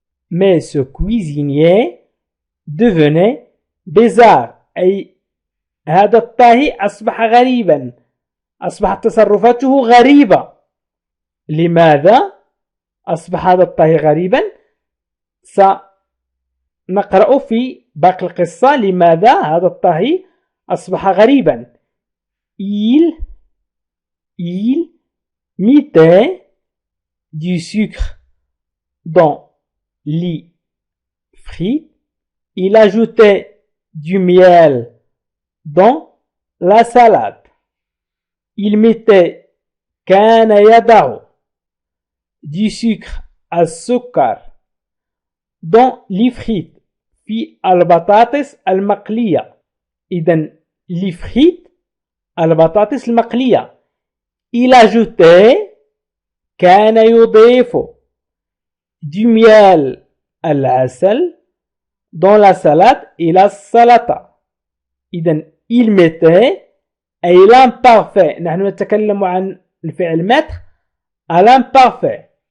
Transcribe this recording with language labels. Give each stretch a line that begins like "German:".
French: mais ce cuisinier devenait bizarre
Arabic: أي هذا الطاهي أصبح غريبا، أصبحت تصرفاته غريبة. لماذا أصبح هذا الطاهي غريبا؟ سنقرأ في باقي القصة لماذا هذا الطاهي أصبح غريبا.
French: Il mettait du sucre dans les frites, il ajoutait du miel dans la salade. Il mettait
Arabic: كان يضع
French: du sucre
Arabic: السكر
French: dans les frites
Arabic: في البطاطس المقلية. إذن
French: les frites
Arabic: البطاطس المقلية.
French: Il ajoutait
Arabic: كان يضيف
French: du miel
Arabic: العسل
French: dans la salade
Arabic: إلى السلطة.
French: إذن il mettait أي l'imparfait.
Arabic: نحن نتكلم عن الفعل
French: mettre à l'imparfait.